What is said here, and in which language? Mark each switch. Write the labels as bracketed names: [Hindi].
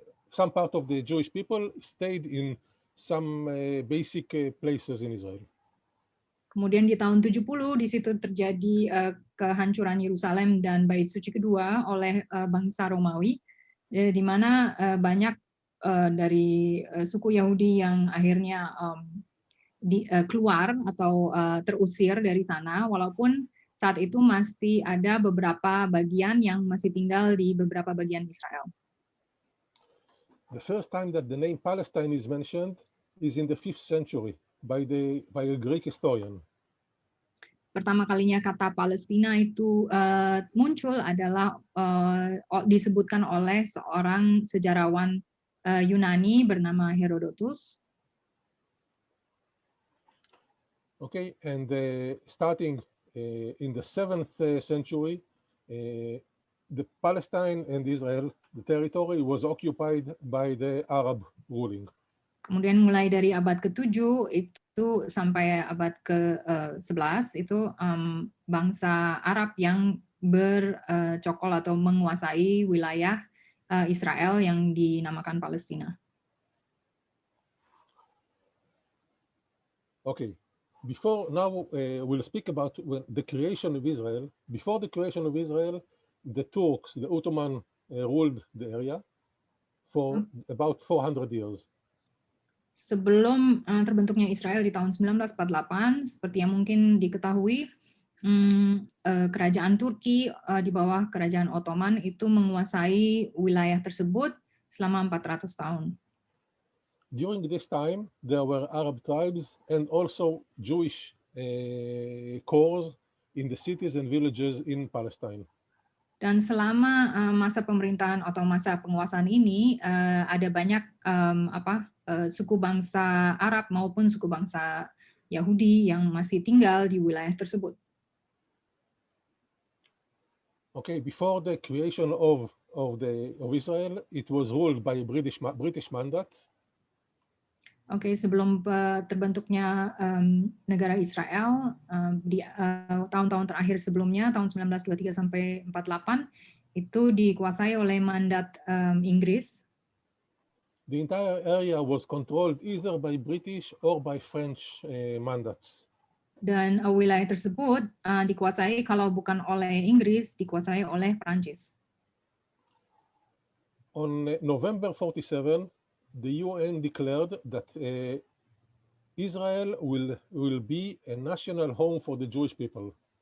[English] Some part of the Jewish people stayed in some basic places in Israel. [Indonesian] Kemudian di tahun 70 di situ terjadi kehancuran Yerusalem dan Bait Suci kedua oleh bangsa Romawi, di mana banyak dari suku Yahudi yang akhirnya keluar atau terusir dari sana, walaupun saat itu masih ada beberapa bagian yang masih tinggal di beberapa bagian Israel. [English] The first time that the name Palestine is mentioned is in the 5th century by a Greek historian. [Indonesian] Pertama kalinya kata Palestina itu muncul adalah disebutkan oleh seorang sejarawan Yunani bernama Herodotus. [English] Okay, and starting in the 7th century, the Palestine and Israel, the territory was occupied by the Arab ruling. [Indonesian] Kemudian mulai dari abad ke-7 itu sampai abad ke-11 itu bangsa Arab yang bercokol atau menguasai wilayah Israel yang dinamakan Palestina. [English] Okay, we'll speak about the creation of Israel. Before the creation of Israel, the Turks, the Ottoman, ruled the area for about 400 years. [Indonesian] Sebelum terbentuknya Israel di tahun 1948, seperti yang mungkin diketahui, kerajaan Turki di bawah kerajaan Ottoman itu menguasai wilayah tersebut selama 400 tahun. [English] During this time, there were Arab tribes and also Jewish cores in the cities and villages in Palestine. [Indonesian] Dan selama masa pemerintahan atau masa penguasaan ini ada banyak suku bangsa Arab maupun suku bangsa Yahudi yang masih tinggal di wilayah tersebut. [English] Okay, before the creation of Israel, it was ruled by British mandate. [Indonesian] Oke, sebelum terbentuknya negara Israel di tahun-tahun terakhir sebelumnya, tahun 1923 sampai 48, itu dikuasai oleh mandat Inggris. [English] The entire area was controlled either by British or by French mandates. [Indonesian] Dan wilayah tersebut dikuasai kalau bukan oleh Inggris, dikuasai oleh Prancis. [English] On November 47, the UN declared that Israel will be a national home for the Jewish people.